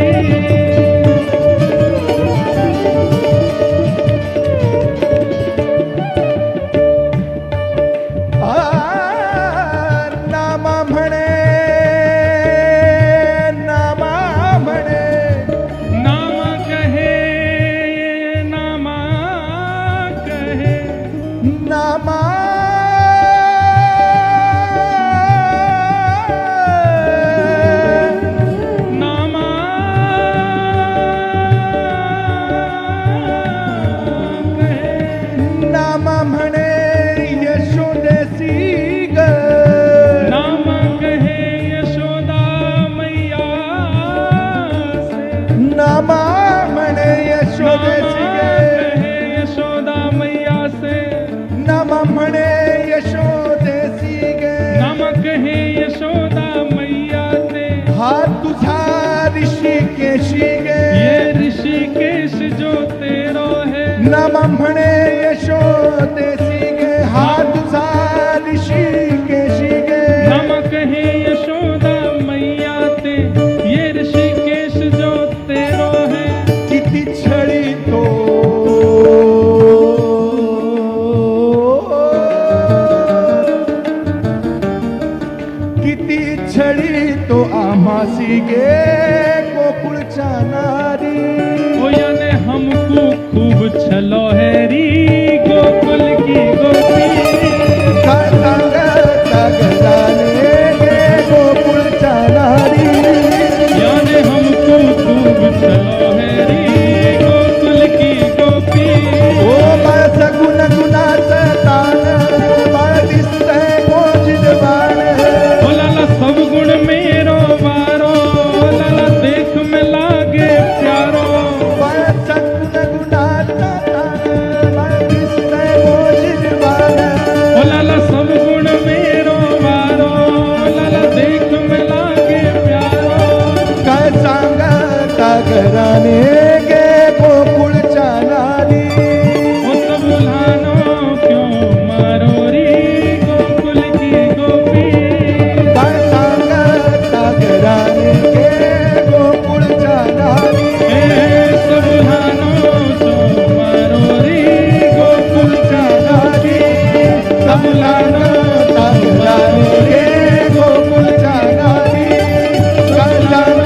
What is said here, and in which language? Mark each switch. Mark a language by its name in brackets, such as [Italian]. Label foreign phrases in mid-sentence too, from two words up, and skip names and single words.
[Marathi] नामा म्हणे नामा म्हणे [Braj] नामा कहे नामा कहे नामा नामा कहे [Marathi] नामा म्हणे यशोदेसी ग [Braj] नाम कहे यशोदा मैया से [Marathi] नामा म्हणे यशोदेसी [Braj] नाम ग कहे यशोदा मैया से [Marathi] नामा म्हणे यशोदेसी ग [Braj] नाम कहे यशोदा मैया से [Marathi] हा तुझा ऋषिकेशी गे [Braj] ये ऋषिकेश जो तेरो है [Marathi] नामा म्हणे यशोदेसी गे हा तुझा ऋषिकेशी गे [Braj] नाम कहे यशोदा मैया ते ये ऋषिकेश जो तेरो है [Marathi] किती छळी तो किती छळी तो आम्हासी गे गोकुळच्या नारी [Braj] ओ याने हमको खूब छलो है री गोकुल की गोपी [Marathi] काय सांगता गजाने गे गोकुळच्या नारी [Braj] याने हमको खूब छलो है री गोकुल की गोपी [Marathi] ओ बाळ सगुण गुणाचं तान बाळ दिसतंय मोजिद बाण [Braj] ओ लाला सब गुण मेरो वारो ओ लाला देख में लागे प्यारो [Marathi] बाळ सगुण गुणाचं तान बाळ दिसतंय मोजिद बाण [Braj] ओ लाला सब गुण मेरो वारो ओ लाला देख में लागे प्यारो [Marathi] काय सांगता घराने गे गोकुळच्या नारी [Braj] ओ सब उल्हानो क्यों मारो री गोकुल की गोपी [Marathi] काय सांगता घराने गे गोकुळच्या नारी [Braj] ए सब उल्हानो क्यों मारो री [Marathi] गोकुळच्या नारी कमलानं घराने गे गोकुळच्या नारी कमला